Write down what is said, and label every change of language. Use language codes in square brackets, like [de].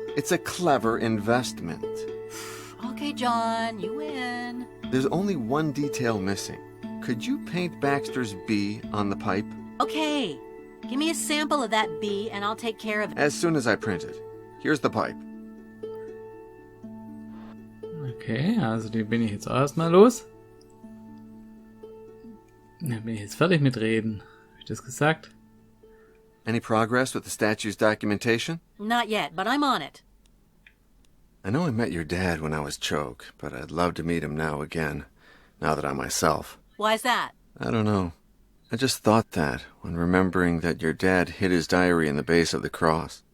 [en] It's a clever investment. Okay, John, you win. There's only one detail missing. Could you paint Baxter's B on the pipe? Okay, give me a sample of that bee and I'll take care of it. As soon as I print it. Here's the pipe. [de] Okay, also die bin ich jetzt auch erstmal los. Dann bin ich jetzt fertig mit Reden. Hab ich das gesagt? [en] Any progress with the statue's documentation? Not yet, but I'm on it. I know I met your dad when I was Choke, but I'd love to meet him now again, now that I'm myself. Why's that? I don't know. I just thought that when remembering that your dad hid his diary in the base of the cross.